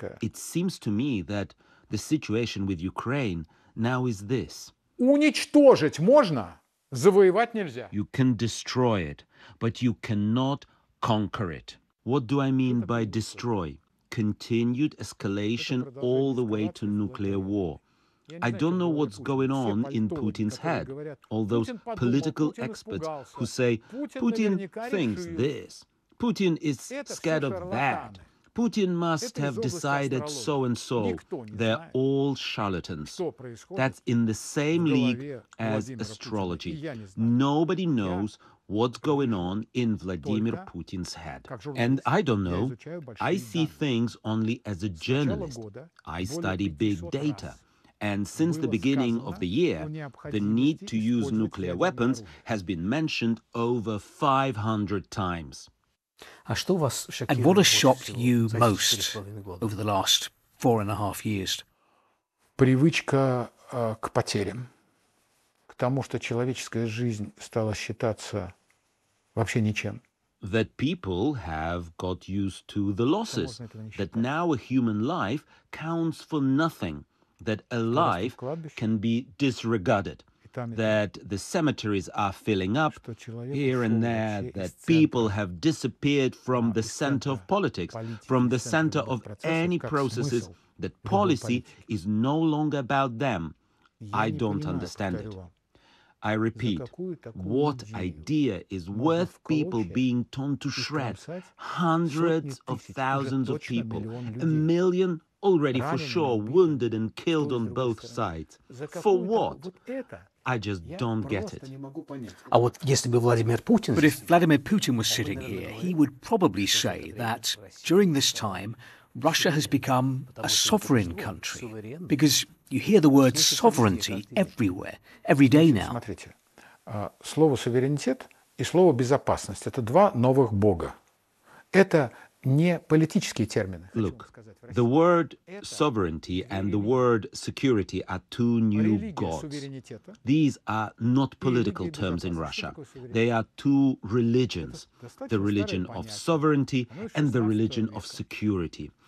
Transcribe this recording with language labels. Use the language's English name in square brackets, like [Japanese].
[English] It seems to me that the situation with Ukraine now is this. [Russian] Уничтожить можно, завоевать нельзя. [English] You can destroy it, but you cannot conquer it. What do I mean by destroy? Continued escalation all the way to nuclear war. I don't know what's going on in Putin's head, all those political experts who say, Putin thinks this, Putin is scared of that, Putin must have decided so and so, they're all charlatans. That's in the same league as astrology. Nobody knows what's going on in Vladimir Putin's head. And I don't know, I see things only as a journalist, I study big data. And since the beginning of the year, the need to use nuclear weapons has been mentioned over 500 times. And what has shocked you most over the last 4.5 years? [Russian] Привычка к потерям, к тому, что человеческая жизнь стала считаться вообще ничем. [English] That people have got used to the losses, that now a human life counts for nothing. That a life can be disregarded, that the cemeteries are filling up here and there, that people have disappeared from the center of politics, from the center of any processes, that policy is no longer about them. I don't understand it. I repeat, what idea is worth people being torn to shreds? Hundreds of thousands of people, a million already for sure wounded and killed on both sides. For what? I just don't get it. But if Vladimir Putin was sitting here, he would probably say that during this time, Russia has become a sovereign country. Because you hear the word sovereignty everywhere, every day now. [Russian] Слово суверенитет и слово безопасность – это два новых бога. Это не политические термины. [English] Look, the word sovereignty and the word security are two new gods. These are not political terms in Russia. They are two religions, the religion of sovereignty and the religion of security.